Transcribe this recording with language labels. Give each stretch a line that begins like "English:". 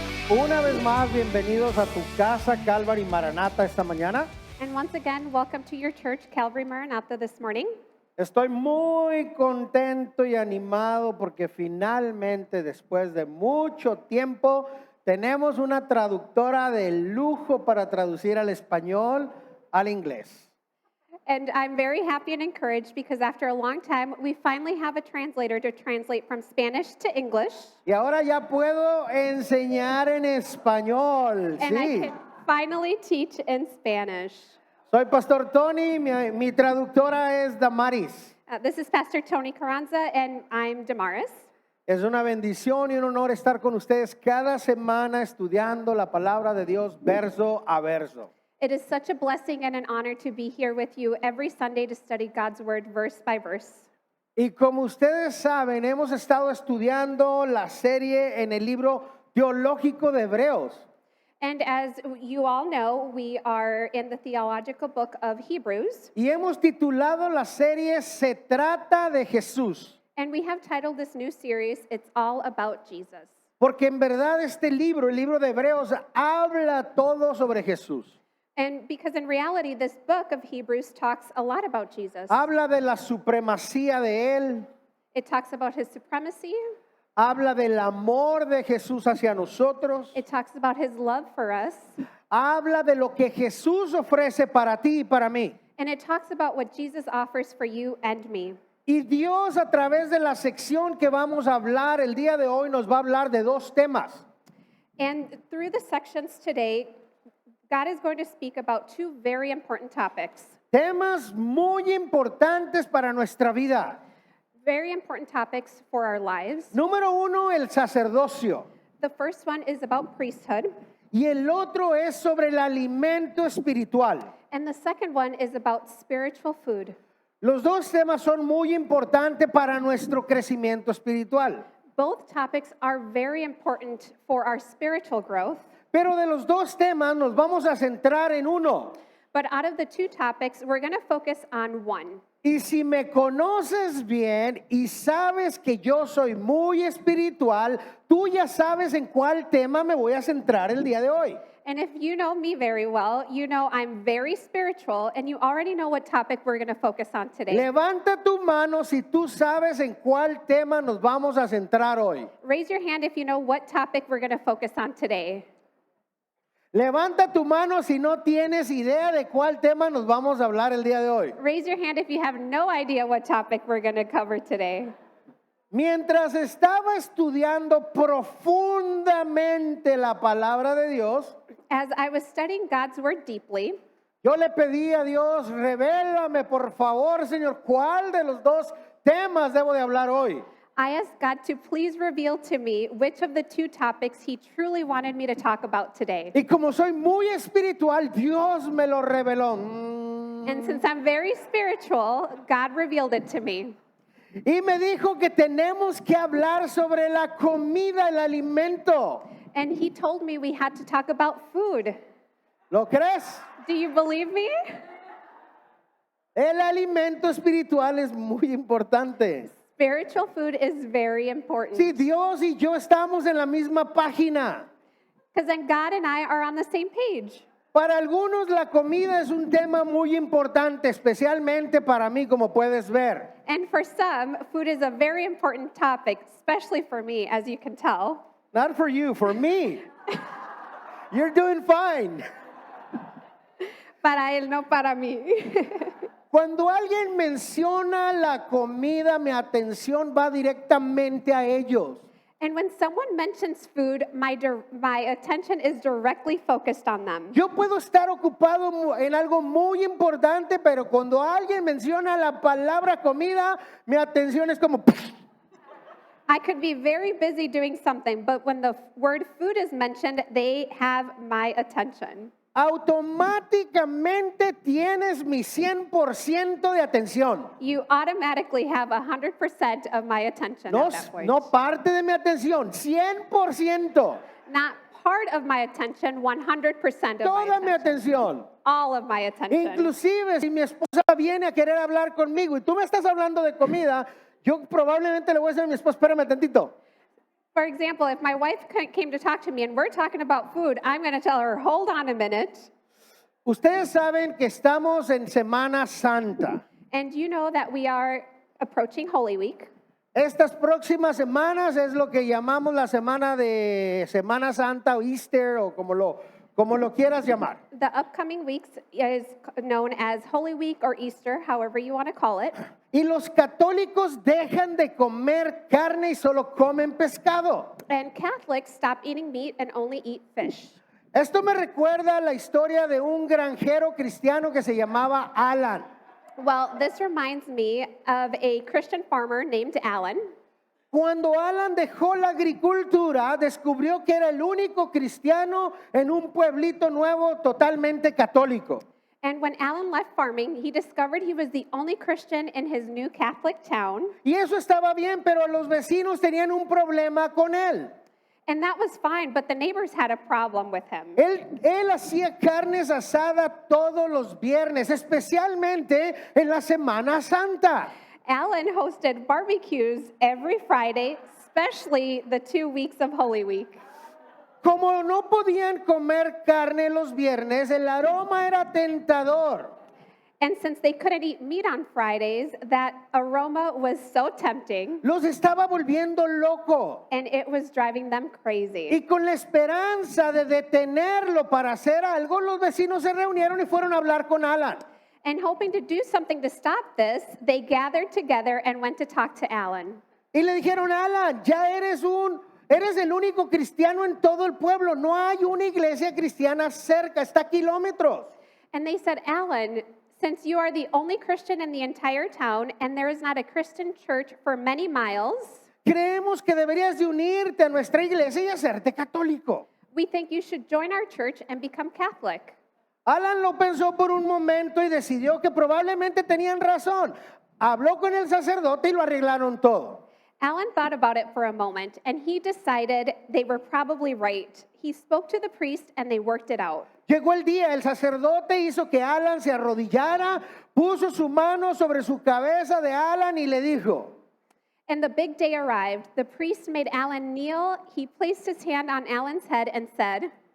Spanish: Una vez más, bienvenidos a tu casa, Calvary Maranata, esta mañana.
English: And once again, welcome to your church, Calvary Maranatha, this morning.
Spanish: Estoy muy contento y animado porque finalmente, después de mucho tiempo, tenemos una traductora de lujo para traducir al español al inglés.
English: And I'm very happy and encouraged because after a long time, we finally have a translator to translate from Spanish to English.
Spanish: Y ahora ya puedo enseñar en español,
English: And I
Spanish: sí.
English: can finally teach in Spanish.
Spanish: Soy Pastor Tony, mi traductora es Damaris.
English: This is Pastor Tony Carranza, and I'm Damaris.
Spanish: Es una bendición y un honor estar con ustedes cada semana estudiando la palabra de Dios verso a verso.
English: It is such a blessing and an honor to be here with you every Sunday to study God's Word verse by verse.
Spanish: Y como ustedes saben, hemos estado estudiando la serie en el libro teológico de Hebreos.
English: And as you all know, we are in the theological book of Hebrews.
Spanish: Y hemos titulado la serie Se trata de Jesús.
English: And we have titled this new series, It's All About Jesus.
Spanish: Porque en verdad este libro, el libro de Hebreos, habla todo sobre Jesús.
English: And because in reality, this book of Hebrews talks a lot about Jesus.
Spanish: Habla de la supremacía de Él.
English: It talks about his supremacy.
Spanish: Habla del amor de Jesús hacia nosotros.
English: It talks about his love for us.
Spanish: Habla de lo que Jesús ofrece para ti y para mí.
English: And it talks about what Jesus offers for you and me.
Spanish: Y Dios, a través de la sección que vamos a hablar el día de hoy, nos va a hablar de dos temas.
English: And through the sections today, God is going to speak about two very important topics.
Spanish: Temas muy importantes para nuestra vida.
English: Very important topics for our lives.
Spanish: Número uno, el sacerdocio.
English: The first one is about priesthood.
Spanish: Y el otro es sobre el alimento espiritual.
English: And the second one is about spiritual food.
Spanish: Los dos temas son muy importantes para nuestro crecimiento espiritual.
English: Both topics are very important for our spiritual growth.
Spanish: Pero de los dos temas nos vamos a centrar en uno.
English: But out of the two topics, we're going to focus on one.
Spanish: Y si me conoces bien y sabes que yo soy muy espiritual, tú ya sabes en cuál tema me voy a centrar el día de hoy.
English: And if you know me very well, you know I'm very spiritual, and you already know what topic we're going to focus on today.
Spanish: Levanta tu mano si tú sabes en cuál tema nos vamos a centrar hoy.
English: Raise your hand if you know what topic we're going to focus on today.
Spanish: Levanta tu mano si no tienes idea de cuál tema nos vamos a hablar el día de hoy.
English: Raise your hand if you have no idea what topic we're going to cover today.
Spanish: Mientras estaba estudiando profundamente la palabra de Dios,
English: As I was studying God's Word deeply,
Spanish: yo le pedí a Dios, revélame por favor, Señor, ¿cuál de los dos temas debo de hablar hoy?
English: I asked God to please reveal to me which of the two topics He truly wanted me to talk about today.
Spanish: Y como soy muy espiritual, Dios me lo reveló.
English: And since I'm very spiritual, God revealed it to me.
Spanish: Y me dijo que tenemos que hablar sobre la comida, el alimento.
English: And He told me we had to talk about food.
Spanish: ¿Lo crees?
English: Do you believe me?
Spanish: El alimento espiritual es muy importante.
English: Spiritual food is very important.
Spanish: Sí, Dios y yo estamos en la misma página.
English: Because then God and I are on the same page.
Spanish: Para algunos la comida es un tema muy importante, especialmente para mí, como puedes ver.
English: And for some, food is a very important topic, especially for me, as you can tell. Not for you, for me. You're doing fine.
Spanish: Para él, no para mí. Cuando alguien menciona la comida, mi atención va directamente a ellos.
English: And when someone mentions food, my attention is directly focused on them.
Spanish: Yo puedo estar ocupado en algo muy importante, pero cuando alguien menciona la palabra comida, mi atención es como...
English: I could be very busy doing something, but when the word food is mentioned, they have my attention.
Spanish: Automáticamente tienes mi 100% de atención.
English: You automatically have 100% of my attention
Spanish: No,
English: at that point.
Spanish: no parte de mi atención, 100%.
English: Not part of my attention, 100% of
Spanish: Toda mi
English: my attention.
Spanish: atención.
English: All of my attention.
Spanish: Inclusive si mi esposa viene a querer hablar conmigo y tú me estás hablando de comida, yo probablemente le voy a decir a mi esposa, espérame tantito.
English: For example, if my wife came to talk to me and we're talking about food, I'm going to tell her, hold on a minute.
Spanish: Ustedes saben que estamos en Semana Santa.
English: And you know that we are approaching Holy Week.
Spanish: Estas próximas semanas es lo que llamamos la semana de Semana Santa o Easter o como lo quieras llamar.
English: The upcoming weeks is known as Holy Week or Easter, however you want to call it.
Spanish: Y los católicos dejan de comer carne y solo comen pescado.
English: And Catholics stop eating meat and only eat fish.
Spanish: Esto me recuerda la historia de un granjero cristiano que se llamaba Alan.
English: Well, this reminds me of a Christian farmer named Alan.
Spanish: Cuando Alan dejó la agricultura, descubrió que era el único cristiano en un pueblito nuevo totalmente católico.
English: And when Alan left farming, he discovered he was the only Christian in his new Catholic town.
Spanish: Y eso estaba bien, pero los vecinos tenían un problema con él.
English: And that was fine, but the neighbors had a problem with him.
Spanish: Él hacía carnes asadas todos los viernes, especialmente en la Semana Santa.
English: Alan hosted barbecues every Friday, especially the 2 weeks of Holy Week.
Spanish: Como no podían comer carne los viernes, el aroma era tentador.
English: And since they couldn't eat meat on Fridays, that aroma was so tempting,
Spanish: Los estaba volviendo loco.
English: and it was driving them crazy.
Spanish: Y con la esperanza de detenerlo para hacer algo, los vecinos se reunieron y fueron a hablar con Alan.
English: And hoping to do something to stop this, they gathered together and went to talk to Alan.
Spanish: Y le dijeron, Alan, ya eres el único cristiano en todo el pueblo. No hay una iglesia cristiana cerca, está a kilómetros.
English: And they said, Alan, since you are the only Christian in the entire town and there is not a Christian church for many miles,
Spanish: Creemos que deberías de unirte a nuestra iglesia y hacerte católico.
English: we think you should join our church and become Catholic.
Spanish: Alan lo pensó por un momento y decidió que probablemente tenían razón. Habló con el sacerdote y lo arreglaron todo.
English: Alan thought about it for a moment and he decided they were probably right. He spoke to the priest and they worked it out.
Spanish: Llegó el día, el sacerdote hizo que Alan se arrodillara, puso su mano sobre su cabeza de Alan y le dijo,
English: And the big day arrived. The priest made Alan kneel. He placed his hand on Alan's head and said,